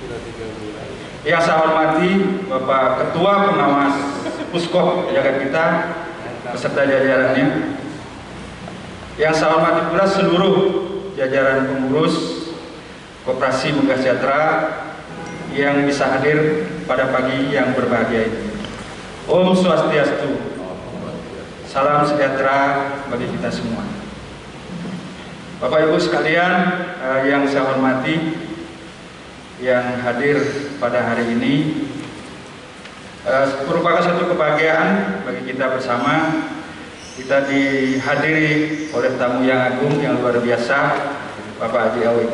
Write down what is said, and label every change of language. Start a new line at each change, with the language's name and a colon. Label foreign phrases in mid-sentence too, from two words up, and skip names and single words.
Indonesian: Yang saya hormati Bapak Ketua Pengawas Puskop Jagadita beserta jajarannya. Yang saya hormati pula seluruh jajaran pengurus Koperasi Megah Sejahtera yang bisa hadir pada pagi yang berbahagia ini. Om Swastiastu. Salam sejahtera bagi kita semua. Bapak Ibu sekalian yang saya hormati, yang hadir pada hari ini merupakan satu kebahagiaan bagi kita bersama. Kita dihadiri oleh tamu yang agung yang luar biasa, Bapak Haji AWK.